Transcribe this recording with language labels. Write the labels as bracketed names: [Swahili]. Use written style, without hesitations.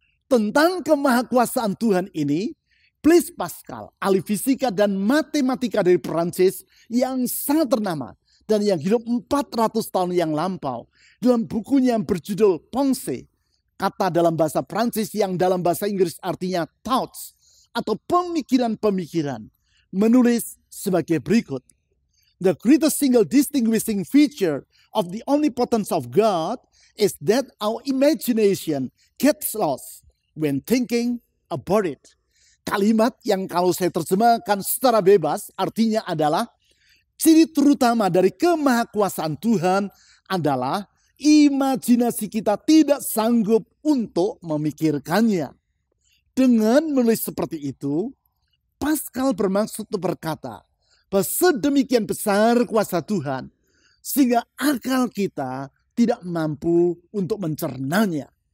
[Indonesian] Tentang kemahakuasaan Tuhan ini, Blaise Pascal, ahli fisika dan matematika dari Perancis yang sangat ternama dan yang hidup 400 tahun yang lampau, dalam bukunya yang berjudul Pensée, kata dalam bahasa Prancis yang dalam bahasa Inggris artinya thoughts atau pemikiran-pemikiran, menulis sebagai berikut. [English] The greatest single distinguishing feature of the omnipotence of God is that our imagination gets lost when thinking about it. [Indonesian] Kalimat yang kalau saya terjemahkan secara bebas artinya adalah ciri terutama dari kemahakuasaan Tuhan adalah imajinasi kita tidak sanggup untuk memikirkannya. Dengan menulis seperti itu, Pascal bermaksud untuk berkata bahwa sedemikian besar kuasa Tuhan sehingga akal kita tidak mampu untuk mencernanya.